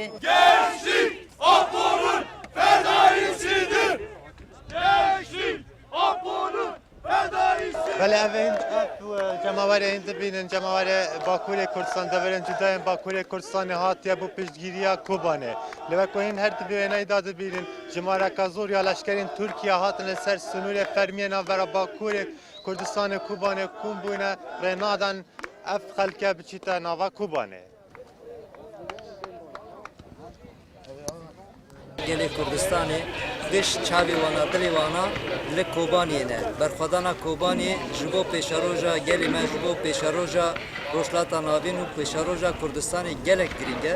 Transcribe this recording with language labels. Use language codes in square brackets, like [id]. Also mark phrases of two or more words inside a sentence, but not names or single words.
[tr] Gençlik Apo'nun fedaisidir. Gençlik Apo'nun fedaisidir. [ku] بەڵێ ئەڤین جەماوەرە هێن دبینن جەماوەرە باکوورێ کوردستان دەبەرن جودایان باکوورێ کوردستانی هاتیە بۆ پشتگیریە کوبانێ لەوە کو هین هەر وێنەیدا دەبینن ژمارەکە زۆر یا لەشکرین تورکیا هاتن لەسەر سنوورێ فەرمیە ناوبەرە باکوورێ کوردستانی کوبانێ کوم بوونە ڕێنادان ئەف خەلکە بچیتە ناوا کوبانێ. gelê Kurdistanê diş çavê wana dilê wana li Kobaniyê ne. Berxwedana Kobaniyê ji bo pêşeroja gelê me ji bo pêşeroja rojhilata navîn û pêşeroja Kurdistanê gelek girîng e.